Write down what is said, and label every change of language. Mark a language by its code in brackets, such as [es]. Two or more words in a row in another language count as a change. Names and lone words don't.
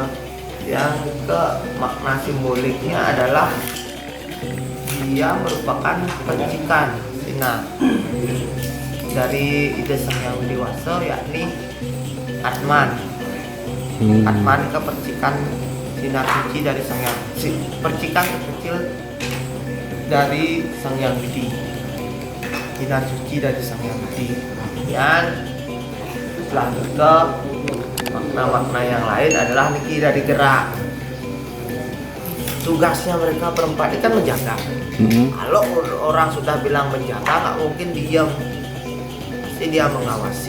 [id] Yang ke makna simboliknya adalah dia merupakan percikan sinar dari ide sang yang dewasa, yakni Atman. Atman ke percikan sinar suci dari Sang Hyang, percikan terkecil dari Sang Hyang Widi, sinar suci dari Sang Hyang Widi. Kemudian lanjut ke makna-makna yang lain adalah niki dari gerak. Tugasnya mereka berempat ini kan menjaga. Kalau orang sudah bilang menjaga, nggak mungkin diam, pasti dia mengawasi.